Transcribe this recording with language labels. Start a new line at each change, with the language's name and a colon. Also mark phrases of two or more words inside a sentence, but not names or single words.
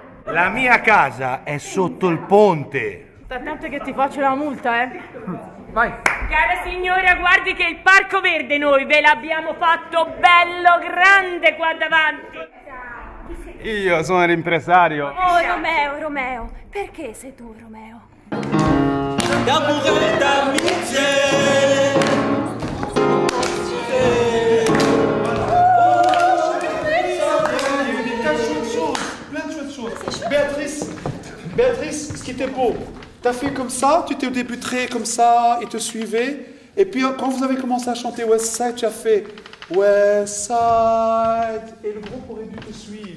Italian: La mia casa è sotto il ponte. Sta attento che ti faccio la multa, eh. Vai. Cara signora, guardi che il Parco Verde noi ve l'abbiamo fatto bello grande qua davanti. Io sono l'impresario. Oh, Romeo, perché sei tu, Romeo?
French: D'amour et d'amitié. Plein de chouettes choses. Béatrice, ce qui était beau, t'as fait comme ça, tu t'es au début très comme ça, et te suivais, et puis quand vous avez commencé à chanter West Side, tu as fait West Side, et le groupe aurait dû te suivre.